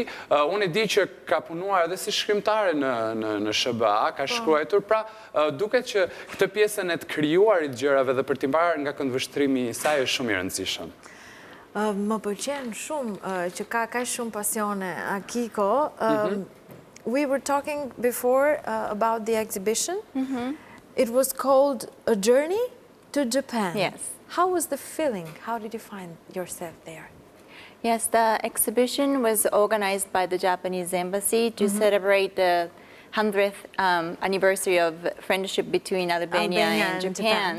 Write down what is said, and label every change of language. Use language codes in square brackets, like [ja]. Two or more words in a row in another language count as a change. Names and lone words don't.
[sq] Unë e di që ka punuar edhe si shkrimtare në SBA, ka shkruar, pra duket që këtë pjesën e të krijuarit gjërave dhe për t'i mbarë nga këndvështrimi i saj është shumë i rëndësishëm. Më pëlqen shumë që ka shumë pasione Akiko. [en] We were talking before about the exhibition. It was called A Journey to Japan. Yes. How was the feeling? How did you find yourself there? Yes, the exhibition was organized by the Japanese embassy to celebrate the 100th anniversary of friendship between Albania and Japan.